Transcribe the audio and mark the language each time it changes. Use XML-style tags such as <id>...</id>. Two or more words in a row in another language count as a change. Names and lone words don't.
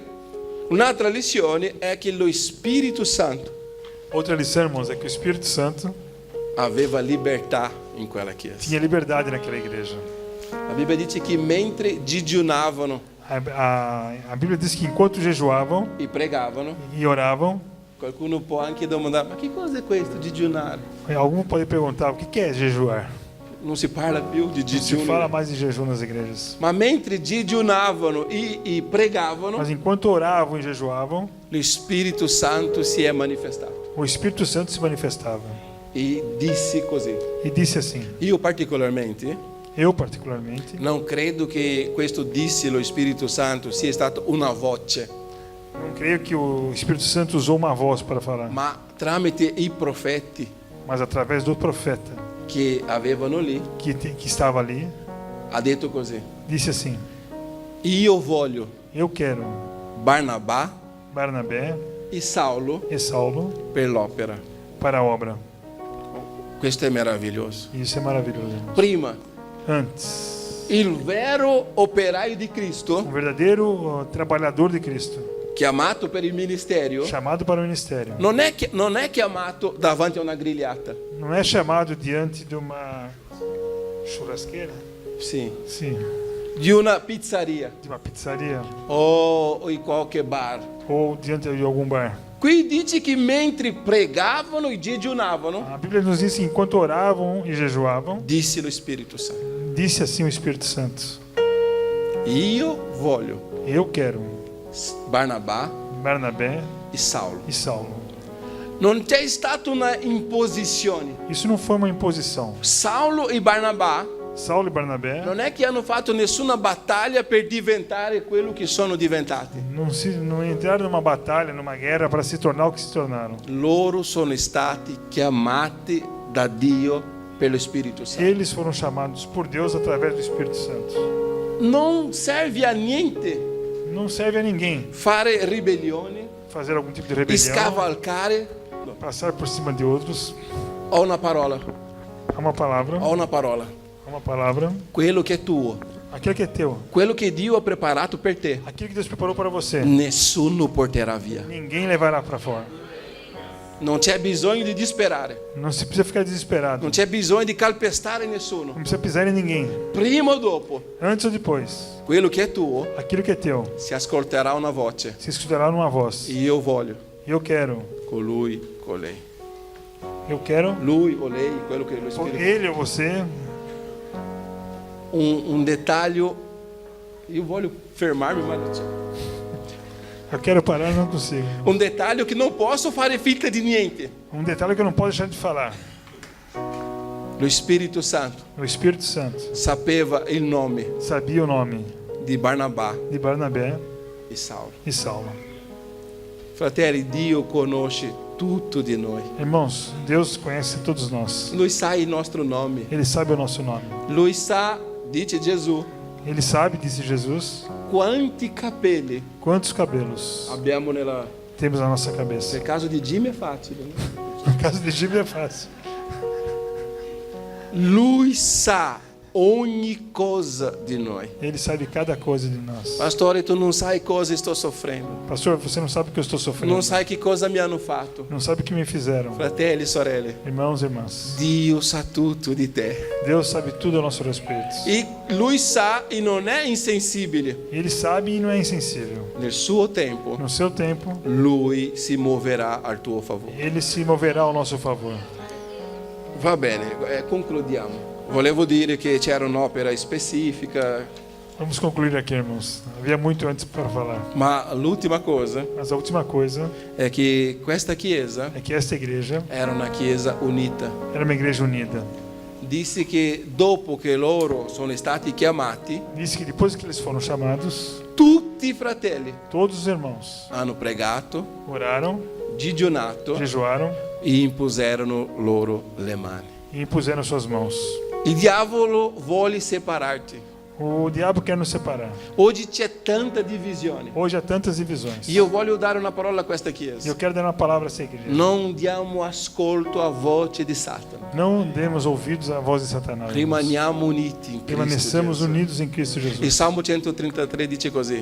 <it>Un'altra lezione è che lo Spirito Santo</it> <pt>Outra lição, irmãos, é que o Espírito Santo</pt> <it>aveva libertà in quella chiesa.</it> <pt>tinha liberdade naquela igreja.</pt> <it>La Bibbia dice che mentre digiunavano</it> <pt>A Bíblia diz que enquanto jejuavam</pt> <it>e pregavano,</it> <pt>e oravam,</pt> <it>qualcuno può anche domandare: ma che cosa è questo digiunare?</it> <pt>algum pode perguntar o que é jejuar.</pt> <it>Non si parla più di</it> <pt>Não se</pt> <it>digiuno.</it> <pt>fala mais de jejum nas igrejas.</pt> <it>Ma mentre digiunavano e pregavano,</it> <pt>Mas enquanto oravam e jejuavam,</pt> <it>lo Spirito Santo si è manifestato</it> <pt>o Espírito Santo se manifestava</pt> <it>e disse così.</it> <pt>e disse assim:</pt> <it>Io particolarmente</it> <pt>eu particularmente</pt> <it>non credo che questo disse lo Spirito Santo sia stata una voce,</it> <pt>não creio que o Espírito Santo usou uma voz para falar,</pt> <it>ma tramite i profeti</it> <pt>mas através do profeta</pt> <it>che avevano lì,</it> <pt>que estava ali,</pt> <it>ha detto così:</it> <pt>disse assim:</pt> <it>io voglio</it> <pt>eu quero</pt> <it>Barnabà</it> <pt>Barnabé</pt> <it>e Saulo</it> <pt>e Saulo</pt> <it>per l'opera.</it> <pt>para a obra.</pt> <it>Questo è meraviglioso.</it> <pt>E isso é maravilhoso, irmãos.</pt> <it>Prima,</it> <pt>Antes,</pt> <it>il vero operaio di Cristo,</it> <pt>verdadeiro trabalhador de Cristo,</pt> <it>chiamato per il ministero,</it> <pt>chamado para o ministério,</pt> <it>non è chiamato davanti a una grigliata.</it> <pt>não é chamado diante de uma churrasqueira,</pt> <it>Sì,</it> <pt>sim,</pt> <it>di una pizzeria</it> <pt>de uma pizzaria</pt> <it>o in qualche bar.</it> <pt>ou diante de algum bar.</pt> <it>Qui dice che mentre pregavano e digiunavano,</it> <pt>A Bíblia nos diz que enquanto oravam e jejuavam,</pt> <it>disse lo Spirito Santo:</it> <pt>disse assim o Espírito Santo:</pt> <it>io voglio</it> <pt>eu quero</pt> <it>Barnabà</it> <pt>Barnabé</pt> <it>e Saulo.</it> <pt>e Saulo.</pt> <it>Non c'è stata una imposizione.</it> <pt>Isso não foi uma imposição.</pt> <it>Saulo e Barnabà</it> <pt>Saulo e Barnabé</pt> <it>non è che hanno fatto nessuna battaglia per diventare quello che sono diventati.</it> <pt>não entraram numa batalha, numa guerra para se tornar o que se tornaram.</pt> <it>Loro sono stati chiamati da Dio per lo Spirito Santo.</it> <pt>Eles foram chamados por Deus através do Espírito Santo.</pt> <it>Non serve a niente</it> <pt>Não serve a ninguém</pt> <it>fare ribellioni,</it> <pt>fazer algum tipo de rebelião,</pt> <it>scavalcare.</it> <pt>passar por cima de outros.</pt> <it>Ho una parola,</it> <pt>Há uma palavra,</pt> <it>ho una parola.</it> <pt>há uma palavra.</pt> <it>Quello che è tuo,</it> <pt>Aquilo que é teu,</pt> <it>quello che Dio ha preparato per te,</it> <pt>aquilo que Deus preparou para você,</pt> <it>nessuno porterà via.</it> <pt>ninguém levará para fora.</pt> <it>Non c'è bisogno di disperare,</it> <pt>Não se precisa ficar desesperado.</pt> <it>non c'è bisogno di calpestare nessuno.</it> <pt>Não precisa pisar em ninguém.</pt> <it>Prima o dopo,</it> <pt>Antes ou depois,</pt> <it>quello che è tuo</it> <pt>aquilo que é teu</pt> <it>si ascolterà una voce.</it> <pt>se escutará numa voz.</pt> <it>Io voglio</it> <pt>Eu quero,</pt> <it>colui, colei.</it> <pt>eu quero,</pt> <it>Lui o lei, quello che lo</it> <pt>ou</pt> <it>Spirito.</it> <pt>ele ou você.</pt> <it>Un dettaglio, io voglio fermarmi, ma non c'è.</it> <pt>Eu quero parar, não consigo.</pt> <it>Un dettaglio che non posso fare finta di niente.</it> <pt>Um detalhe que eu não posso deixar de falar.</pt> <it>Lo Spirito Santo</it> <pt>O Espírito Santo</pt> <it>sapeva il nome</it> <pt>sabia o nome</pt> <it>di Barnabà</it> <pt>de Barnabé</pt> <it>e Saulo.</it> <pt>e Saulo.</pt> <it>Fratelli, Dio conosce tutto di noi.</it> <pt>Irmãos, Deus conhece todos nós.</pt> <it>Lui sa il nostro nome.</it> <pt>Ele sabe o nosso nome.</pt> <it>Lui sa, dice Gesù,</it> <pt>Ele sabe, disse Jesus,</pt> <it>quanti capelli</it> <pt>quantos cabelos</pt> <it>abbiamo nella...</it> <pt>temos na nossa cabeça.</pt> <it>Nel caso di Jimmy è facile, no?</it> <pt>No caso de Gíbia é fácil.</pt> <it>Lui sa ogni cosa di noi.</it> <pt>Ele sabe cada coisa de nós.</pt> <it>Pastore, tu non sai cosa sto soffrendo.</it> <pt>Pastor, você não sabe o que eu estou sofrendo.</pt> <it>Non sai che cosa mi hanno fatto.</it> <pt>Não sabe o que me fizeram.</pt> <it>Fratelli, sorelle,</it> <pt>Irmãos e irmãs,</pt> <it>Dio sa tutto di te.</it> <pt>Deus sabe tudo a nosso respeito.</pt> <it>E lui sa e non è insensibile.</it> <pt>Ele sabe e não é insensível.</pt> <it>Nel suo tempo,</it> <pt>No seu tempo,</pt> <it>lui si muoverà al tuo favore.</it> <pt>ele se moverá ao nosso favor.</pt> <it>Va bene, concludiamo. Volevo dire che c'era un'opera specifica,</it> <pt>Vamos concluir aqui, irmãos. Havia muito antes para falar.</pt> <it>ma l'ultima cosa</it> <pt>Mas a última coisa</pt> <it>è che questa chiesa</it> <pt>é que esta igreja</pt> <it>era una chiesa unita.</it> <pt>era uma igreja unida.</pt> <it>Disse che dopo che loro sono stati chiamati,</it> <pt>Diz que depois que eles foram chamados,</pt> <it>tutti i fratelli</it> <pt>todos os irmãos</pt> <it>hanno pregato,</it> <pt>oraram,</pt> <it>digiunato</it> <pt>jejuaram</pt> <it>e impuserono loro le mani.</it> <pt>e impuseram suas mãos.</pt> <it>Il diavolo vuole separarti.</it> <pt>O diabo quer nos separar.</pt> <it>Oggi c'è tanta divisione.</it> <pt>Hoje há tantas divisões.</pt> <it>Io voglio dare una parola a questa</it> <pt>E</pt> <it>chiesa.</it> <pt>eu quero dar uma palavra a essa igreja.</pt> <it>Non diamo ascolto a voce di Satana.</it> <pt>Não demos ouvidos à voz de Satanás.</pt> <it>Rimaniamo uniti in Cristo</it> <pt>Permaneçamos</pt> <it>Gesù.</it> <pt>unidos em Cristo</pt> <it>Il</it> <pt>Jesus.</pt> <it>Salmo 133 dice così:</it>